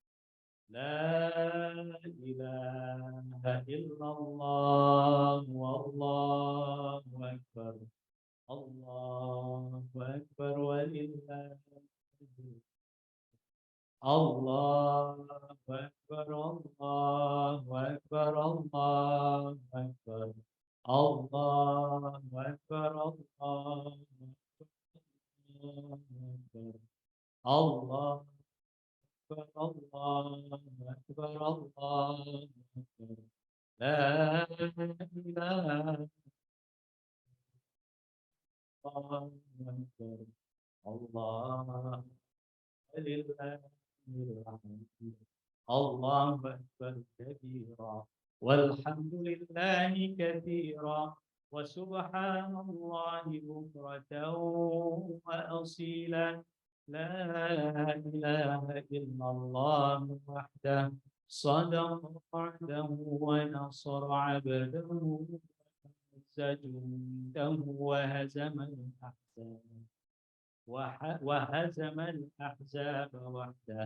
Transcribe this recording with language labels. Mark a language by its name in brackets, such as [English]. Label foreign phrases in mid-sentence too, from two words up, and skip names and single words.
[Arabic] لا إله إلا الله والله أكبر. الله أكبر ولله. الله أكبر الله أكبر الله أكبر. الله أكبر الله أكبر. الله الله أكبر الله أكبر. لا إله إلا الله الله ولله الحمد. الله أكبر كبيرا والحمد لله كثيرا وسبحان الله بكرة وأصيلا. لا إله إلا الله وحده صدق وعده ونصر عبده جنده وهزم الأحزاب وحده.